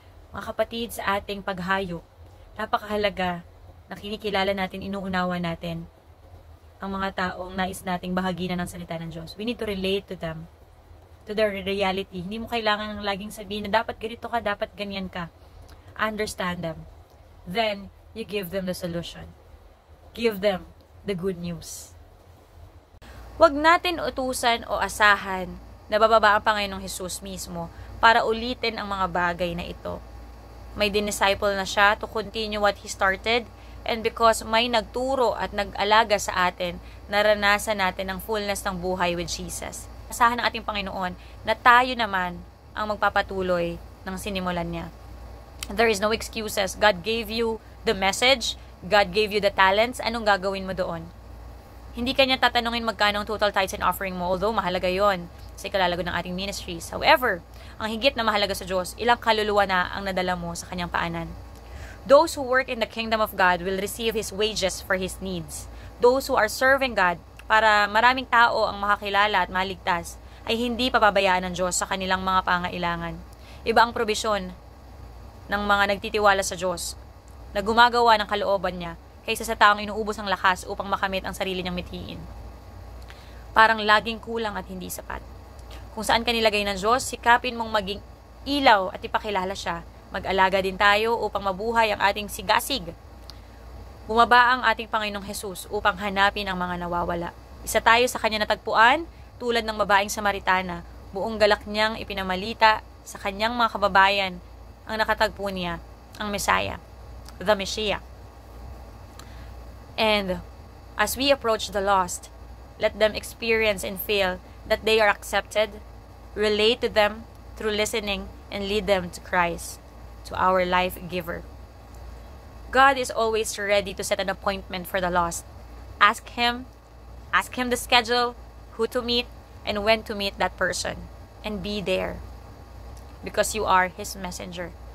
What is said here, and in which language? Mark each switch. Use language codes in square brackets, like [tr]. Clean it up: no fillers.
[tl] Mga kapatid, sa ating paghayo, napakahalaga na kinikilala natin, inuunawa natin ang mga taong nais nating bahaginan ng salita ng Diyos. [en] We need to relate to them, to their reality. [tl] Hindi mo kailangan laging sabihin na dapat ganito ka, dapat ganyan ka. [en] Understand them. Then, you give them the solution. Give them the good news. [tl] Huwag natin utusan o asahan na bababa ang Panginoong Jesus mismo para ulitin ang mga bagay na ito. May dinisciple na siya [en] to continue what He started, [tl] and because may nagturo at nag-alaga sa atin, naranasan natin ang fullness ng buhay with Jesus. Asahan ng ating Panginoon na tayo naman ang magpapatuloy ng sinimulan niya. [en] There is no excuses. God gave you the message. God gave you the talents. [tl] Anong gagawin mo doon? Hindi kanya tatanungin magkano ang total tithes and offering mo, although mahalaga yon sa ikalalago ng ating ministries. However, ang higit na mahalaga sa Diyos, ilang kaluluwa na ang nadala mo sa kanyang paanan. [en] Those who work in the kingdom of God will receive His wages for His needs. Those who are serving God [tl] para maraming tao ang makakilala at maligtas, ay hindi pababayaan ng Diyos sa kanilang mga pangailangan. Iba ang probisyon ng mga nagtitiwala sa Diyos na gumagawa ng kalooban niya kaysa sa taong inuubos ang lakas upang makamit ang sarili niyang mithiin. Parang laging kulang at hindi sapat. Kung saan ka nilagay ng Diyos, sikapin mong maging ilaw at ipakilala siya. Mag-alaga din tayo upang mabuhay ang ating sigasig. Bumaba ang ating Panginoong Jesus upang hanapin ang mga nawawala. Isa tayo sa kanya natagpuan, tulad ng babaeng Samaritana. Buong galak niyang ipinamalita sa kanyang mga kababayan ang nakatagpo niya, ang Messiah, the Messiah. [en] And as we approach the lost, let them experience and feel that they are accepted, relate to them through listening, and lead them to Christ, to our life giver. God is always ready to set an appointment for the lost. Ask Him the schedule, who to meet, and when to meet that person, and be there, because you are His messenger.